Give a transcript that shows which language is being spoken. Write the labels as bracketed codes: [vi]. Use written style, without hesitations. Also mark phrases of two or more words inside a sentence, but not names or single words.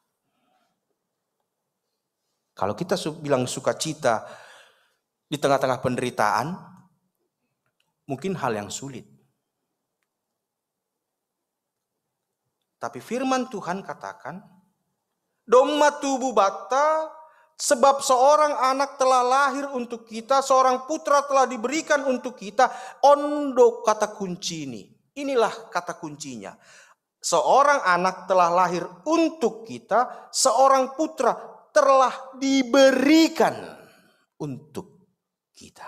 [id] Kalau kita bilang sukacita di tengah-tengah penderitaan, mungkin hal yang sulit. Tapi firman Tuhan katakan, [bts] Domma tubuh bata, [id] sebab seorang anak telah lahir untuk kita, seorang putra telah diberikan untuk kita. Ondo kata kunci ini. Inilah kata kuncinya. Seorang anak telah lahir untuk kita, seorang putra telah diberikan untuk kita.